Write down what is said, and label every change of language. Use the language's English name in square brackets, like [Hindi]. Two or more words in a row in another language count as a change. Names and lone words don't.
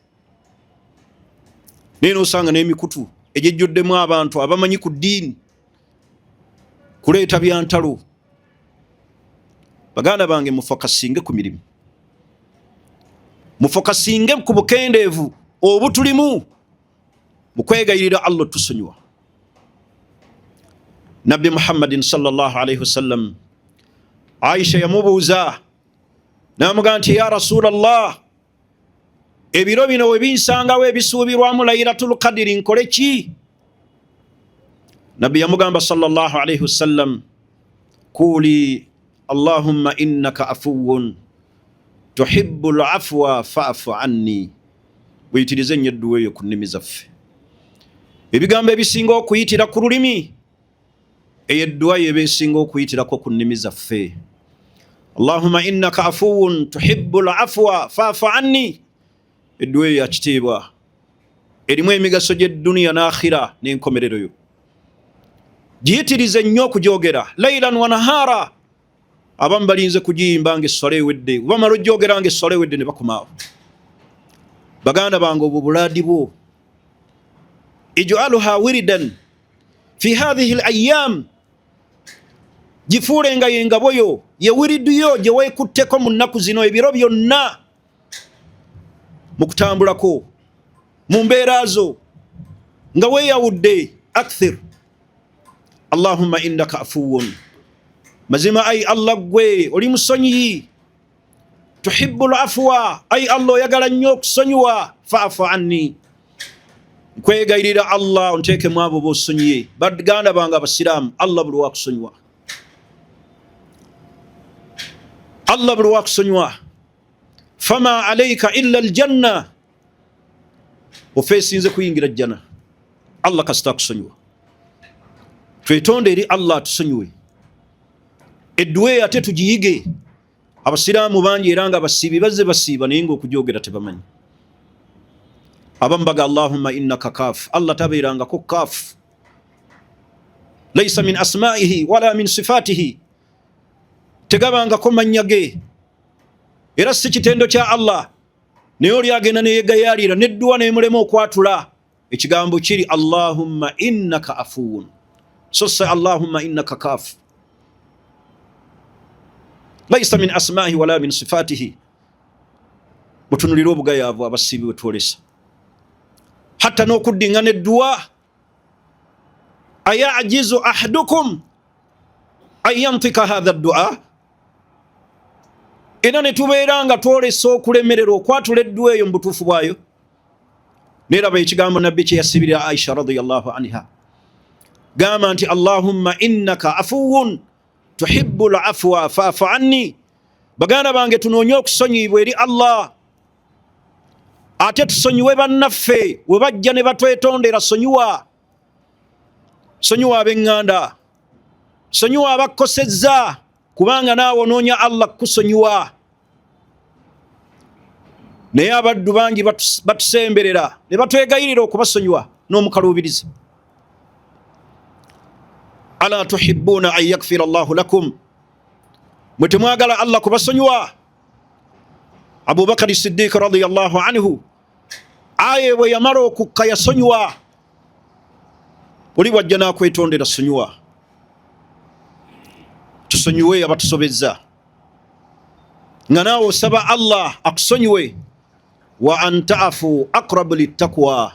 [Ganda] Naye n'osanga n'emikutu egyejjuddemu abantu abamanyi ku ddiini kuleeta bya ntalo. Baganda bange, mufokasinge ku mirimu, mufokasinge ku bukendeevu obutulimu mu kwegayirira Allah tusonyiwa. Nabbi Muhammadin [Arabic] صلى الله عليه وسلم, [Ganda] Aisha yamubuuza n'amugamba nti, [Arabic] يا رسول الله, [Ganda] ebiro bino we binsangawo ebisuubirwamu Laylatul Qadri nkole ki? Nabbi yamugamba [Arabic] صلى الله عليه وسلم قل اللهم إنك عفو تحب العفو فاعف عني. [Ganda] Buyitirize nnyo edduwa eyo ku nnimi zaffe. Ebigambo ebisinga okuyitira ku lulimi, eyo edduwa yo ebeesinga okuyitirako ku nnimi zaffe. [Arabic] اللهم إنك عفو تحب العفو فاعف عني. [Ganda] Edduwa eyo yakitiibwa, erimu emigaso gy'edduniya n'akhira n'enkomerero yo. Giyitirize nnyo okugyogera [Arabic] ليلا ونهارا. [Ganda] Abamu balinze kugiyimba ng'essala ewedde, bamala ogyogera ng'essala ewedde ne bakomaawo. Baganda bange, obwo bulaadi bwo. [Arabic] اجعلها وردا في هذه الأيام, [Ganda] gifuulenga yengabo yo, ye wiridu yo gye weekutteko mu nnaku zino, ebiro byonna mu kutambulako mu mbeera zo nga weeyawudde. [Arabic] أكثر اللهم إنك عفو, [Ganda] mazima ay Allah gwe oli musonyiyi. [Arabic] تحب العفو, [Ganda] ay Allah oyagala nnyo okusonyiwa. [Arabic] فاعف عني, [Ganda] nkwegayirira Allah onteekemu abo b'osonyiye. Baganda bange abasiraamu, Allah buli wakusonyiwa, Allah buli wakusonyiwa. [Arabic] فما عليك إلا الجنة, [Ganda] ofeesinze kuyingira jjana, Allah kasita akusonyiwa. twetonde eri Allah tusonyiwe. Edduwe ate tugiyige. Abasiraamu bangi era nga basiibi bazze basiiba naye nga okugyogera tebamanyi. Abamu baga [Arabic] اللهم إنك كاف. [Ganda] Allah tabeerangako kaaf. [Arabic] ليس من أسمائه ولا من صفاته. [Ganda] Tegabangako mannya ge. Era si kitendo kya Allah. Naye oli agenda neyegayaalira nedduwa nemulema okwatula. Ekigambo kiri [Arabic] اللهم إنك عفو. [English] So say [Arabic] اللهم إنك كاف. ليس من أسمائه ولا من صفاته. [Ganda] Mutunulira obugayaavu abasiibi bwe twolesa. Hatta n'okuddingana edduwa. [Arabic] أيعجز أحدكم أن ينطق هذا الدعاء. [Ganda] Era ne tubeera nga twolesa okulemerera okwatula edduwa eyo mu butuufu bwayo. Neraba ekigambo nabbi kye yasibira Aisha [Arabic] رضي الله عنها. [Ganda] Gamba nti [Arabic] اللهم إنك عفو تحب العفو فاعف عني. [Ganda] Baganda bange tunoonye okusonyiyibwa eri Allah. Ate tusonyiwe bannaffe we bajja ne batwetondera sonyiwa. Sonyiwa ab'eŋŋanda. Sonyiwa abakosezza kubanga naawe onoonya Allah kusonyiwa. Naye abaddu bangi batusemberera ne batwegayirira okubasonyiwa n'omukaluubiriza. [Arabic] ألا تحبون أن يغفر الله لكم. [Ganda] Mwe temwagala Allah kubasonyiwa. Abu Bakr Siddiq [Arabic] رضي الله عنه [Ganda] aye bwe yamala okukka yasonyiwa. Oli wajja n'akwetondera sonyiwa. Tusonyiwe abatusobezza. Nga naawe osaba Allah akusonyiwe. [Arabic] وأن تعفوا أقرب للتقوى.